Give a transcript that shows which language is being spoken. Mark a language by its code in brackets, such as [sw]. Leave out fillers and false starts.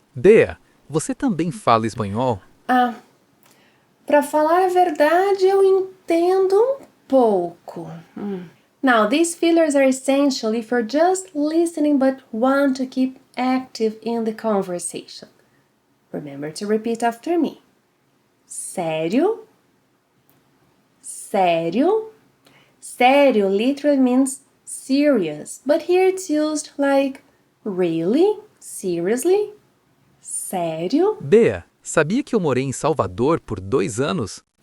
[pt] Bea, você também fala espanhol? Para falar a verdade, eu entendo um pouco. [en] Now, these fillers are essential if you're just listening but want to keep active in the conversation. Remember to repeat after me. Sério? Sério? Sério literally means serious, but here it's used like really, seriously. Sério? [pt] Bea, sabia que eu morei em Salvador por 2 anos?